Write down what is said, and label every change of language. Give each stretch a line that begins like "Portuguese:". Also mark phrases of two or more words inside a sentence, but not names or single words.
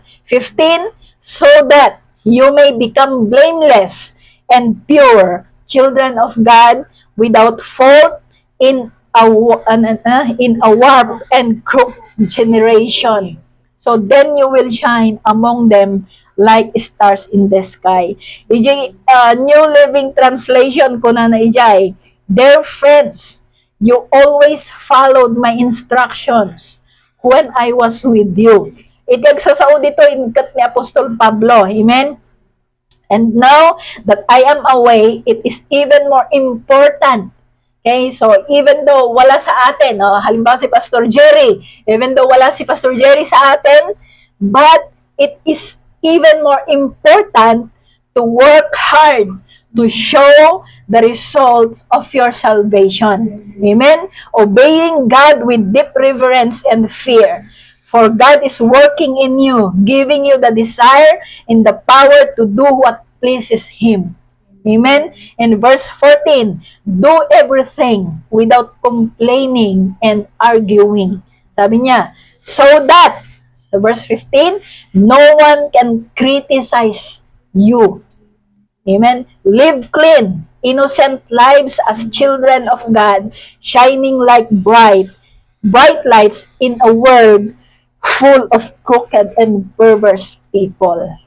English: 15, "So that you may become blameless and pure, children of God, without fault in a warped and crooked generation. So then you will shine among them like stars in the sky."
Iloko: New Living Translation ko na ijay,
English: "Dear friends, you always followed my instructions when I was with you."
Iloko: Ikagsasao dito inkat ni Apostol Pablo.
English: Amen? "And now that I am away, it is even more important." Okay, so even though
Filipino: wala sa atin, halimbawa si Pastor Jerry,
English: even though
Filipino: wala si Pastor Jerry sa atin,
English: but it is even more important to work hard to show the results of your salvation. Amen? Obeying God with deep reverence and fear. For God is working in you, giving you the desire and the power to do what pleases Him. Amen? And verse 14, do everything without complaining and arguing.
Filipino: Sabi niya,
English: so that, sa verse 15, no one can criticize you. Amen? Live clean, innocent lives as children of God, shining like bright lights in a world full of crooked and perverse people.